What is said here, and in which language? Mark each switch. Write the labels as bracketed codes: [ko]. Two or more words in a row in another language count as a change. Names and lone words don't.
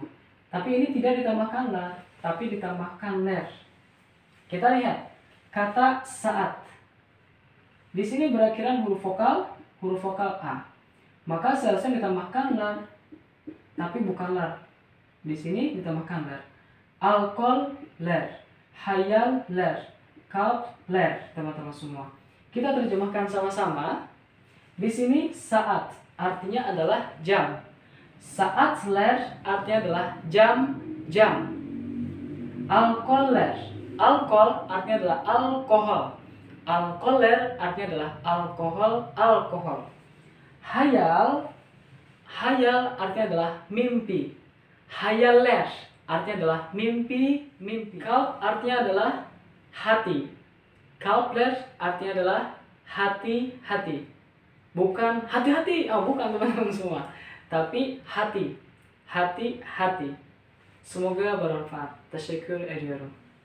[id] Tapi ini tidak ditambahkan lar, tapi ditambahkan ler. Kita lihat kata saat. Di sini berakhiran huruf vokal A. Maka seharusnya ditambahkan lar, tapi bukan lar. Di sini ditambahkan lar. [tr] Alkohol ler, hayal ler, kalb ler, [id] teman-teman semua. Kita terjemahkan sama-sama. Di sini saat artinya adalah jam. [tr] Saat ler [id] artinya adalah jam. [tr] Alkohol ler, [id] alkohol artinya adalah alkohol. [tr] Alkohol ler [id] artinya adalah alkohol. Hayal artinya adalah mimpi. [tr] Hayal ler [id] artinya adalah mimpi. Kalb artinya adalah hati. [tr] Kalb ler [id] artinya adalah hati. Bukan hati-hati, bukan teman-teman semua. Tapi hati. Semoga bermanfaat. [tr] Teşekkür ediyorum.